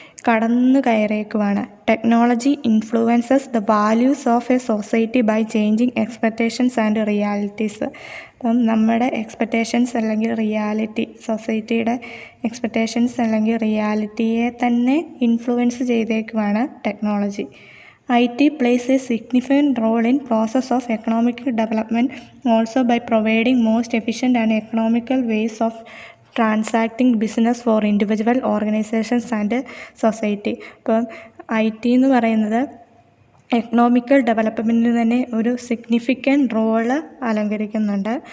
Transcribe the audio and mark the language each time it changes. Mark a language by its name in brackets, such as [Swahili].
[Malayalam] കടന്നു കയറിയേക്കുവാണ്. [English] Technology influences the values of a society by changing expectations and realities. [Malayalam] അപ്പം നമ്മുടെ expectations അല്ലെങ്കിൽ reality, സൊസൈറ്റിയുടെ എക്സ്പെക്റ്റേഷൻസ് അല്ലെങ്കിൽ റിയാലിറ്റിയെ തന്നെ influence ചെയ്തേക്കുവാണ് technology. [English] IT plays a significant role in process of economic development also by providing most efficient and economical ways of transacting business for individual organizations and society. [Malayalam] ഇപ്പം IT എന്ന് പറയുന്നത് economical ഡെവലപ്മെൻറ്റിന് തന്നെ ഒരു significant role അലങ്കരിക്കുന്നുണ്ട്.